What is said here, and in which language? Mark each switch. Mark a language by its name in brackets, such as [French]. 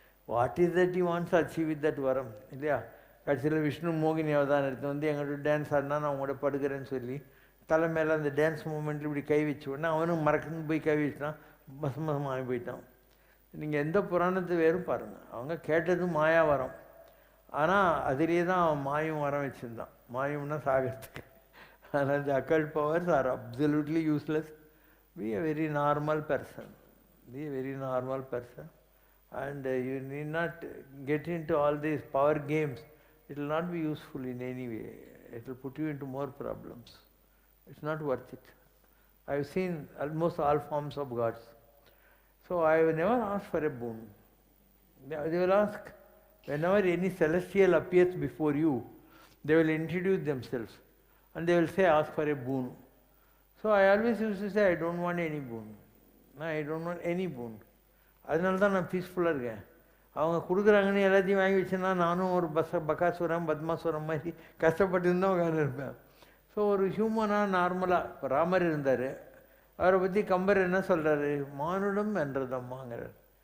[English] what is that you wants achieve with that [Tamil] வரம் இல்லையா? கடைசியில் விஷ்ணு மோகினி அவதாரத்தை வந்து எங்கள்கிட்ட டான்ஸ் ஆடினா நான் உங்களோட படுக்கிறேன்னு சொல்லி தலை மேலே அந்த டான்ஸ் மூமெண்ட்டில் இப்படி கை வச்சு உடனே அவனும் மறக்கணுன்னு போய் கை வச்சுட்டான், பசமசம் ஆகி போயிட்டான். நீங்கள் எந்த புராணத்தை வேறும் பாருங்கள், அவங்க கேட்டது மாயா வரம், ஆனால் அதிலே தான் அவன் மாயும் வரம் வச்சுருந்தான். மாயம்னா சாகிறதுக்கு. ஆனால் [English] the occult powers are absolutely useless. Be a very normal person. Be a very normal person. And you need not get into all these power games. It will not be useful in any way. It will put you into more problems. It's not worth it. I have seen almost all forms of gods. So I have never asked for a boon. They will ask, whenever any celestial appears before you, they will introduce themselves and they will say, ask for a boon. So I always used to say, I don't want any boon. No, I don't want any boon. [Tamil] அதனால தான் நான் பீஸ்ஃபுல்லாக இருக்கேன். அவங்க கொடுக்குறாங்கன்னு எல்லாத்தையும் வாங்கி வச்சுன்னா நானும் ஒரு பக்காசுரம் பத்மாசுரம் மாதிரி கஷ்டப்பட்டு தான் உட்காந்து இருப்பேன். ஸோ ஒரு ஹியூமனாக நார்மலாக இப்போ ராமர் இருந்தார், அவரை பற்றி கம்பர் என்ன சொல்கிறாரு, மானுடம் வென்றதம்மாங்கிறார்.